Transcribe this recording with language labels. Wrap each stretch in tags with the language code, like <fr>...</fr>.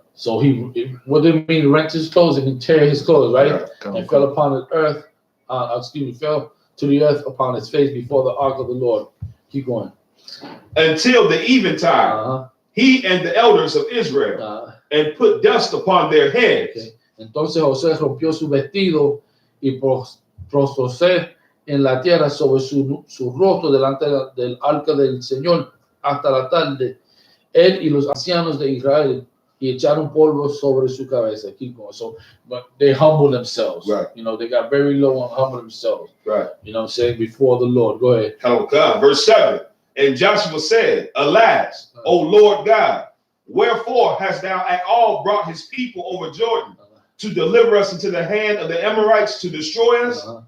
<en>So what do you mean rent his clothes and tear his clothes, right? And fell upon the earth, fell to the earth upon his face before the ark of the Lord. Keep going. Until the eventide, he and the elders of Israel, and put dust upon their heads. Okay.</en> <es>Entonces José rompió su vestido y prostróse en la tierra sobre su rostro delante del arca del Señor hasta la tarde. Él y los ancianos de Israel y echaron polvo sobre su cabeza.</es> <en>Keep going. So, but they humbled themselves. Right. They got very low and humbled themselves. Right. You know what I'm saying? Before the Lord. Go ahead. Verse 7. And Joshua said, Alas, O Lord God, wherefore hast thou at all brought his people over Jordan to deliver us into the hand of the Amorites to destroy us?</en>